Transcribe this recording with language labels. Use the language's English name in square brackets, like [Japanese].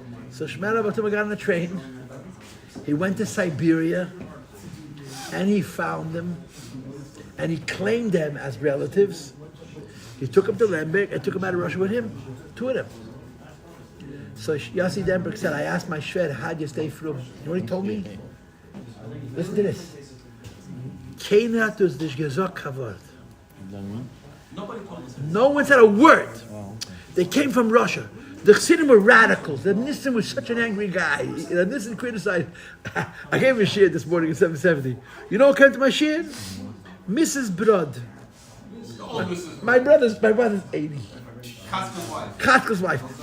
[English] So Shmera Batum got on a train. He went to Siberia and he found them. And he claimed them as relatives. He took them to Lemberg and took them out of Russia with him. Two of them. So Yossi Denberg said, I asked my Shved, how'd you stay from? You know what he told me? Listen to this. [Yiddish] Keiner hat uns nicht gesagt kein Wort. [English] No one said a word. They came from Russia. The Chassidim were radicals. The Nissan was such an angry guy. The Nissan criticized. I gave him a shir this morning in 770. You know what came to my shir? Mrs. Brod. My brother's 80. Chatzka's wife.